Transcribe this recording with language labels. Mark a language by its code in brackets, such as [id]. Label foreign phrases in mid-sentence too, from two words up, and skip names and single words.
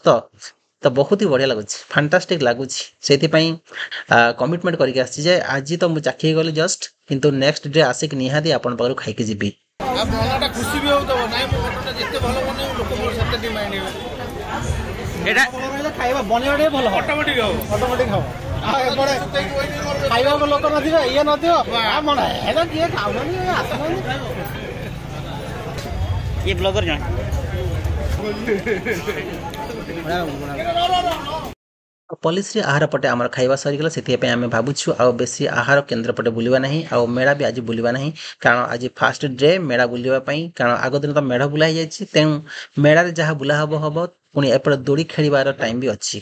[or] ତ ବହୁତ ହି ବଢ଼ିଆ ଲାଗୁଛି, ଫାଣ୍ଟାଷ୍ଟିକ୍ ଲାଗୁଛି। ସେଇଥିପାଇଁ କମିଟମେଣ୍ଟ କରିକି ଆସିଛି ଯେ ଆଜି ତ ମୁଁ ଚାଖିକି ଗଲି ଜଷ୍ଟ, କିନ୍ତୁ [en] next day [or] ଆସିକି ନିହାତି ଆପଣଙ୍କ ପାଖରୁ ଖାଇକି ଯିବି। ଆଉ ମନଟା ଖୁସି ବି ହେଉଥିବ ନାଇଁ ମୁଁ ମଟନଟା ଯେତେ ଭଲ ବନେଇବି ଲୋକ ମୋର ସେତେ ଡିମାଣ୍ଡ ହେବେ। ଏଇଟା ଖାଇବା ବନେଇବା ଟିକେ ଭଲ ଅଟୋମେଟିକ୍ ହବ। ଅଟୋମେଟିକ୍ ହବ। ଆଉ ଏପଟେ ଖାଇବାକୁ ଲୋକ ନଥିବ ଇଏ ନଥିବ ଆଉ ମନ ହେଲେ କିଏ ଖାଉନାହାନ୍ତି ଆସୁନାହାନ୍ତି। [hi] ये ब्लॉगर जन [or] ପଲିସିରେ ଆହାର ପଟେ ଆମର ଖାଇବା ସରିଗଲା। ସେଥିପାଇଁ ଆମେ ଭାବୁଛୁ ଆଉ ବେଶୀ ଆହାର କେନ୍ଦ୍ର ପଟେ ବୁଲିବା ନାହିଁ ଆଉ ମେଳା ବି ଆଜି ବୁଲିବା ନାହିଁ। କାରଣ ଆଜି [en] first day [or] ମେଳା ବୁଲିବା ପାଇଁ, କାରଣ ଆଗ ଦିନ ତ ମେଢ଼ ବୁଲା ହେଇଯାଇଛି। ତେଣୁ ମେଳାରେ ଯାହା ବୁଲା ହବ ପୁଣି ଏପଟେ ଦୋଳି ଖେଳିବାର ଟାଇମ୍ ବି ଅଛି।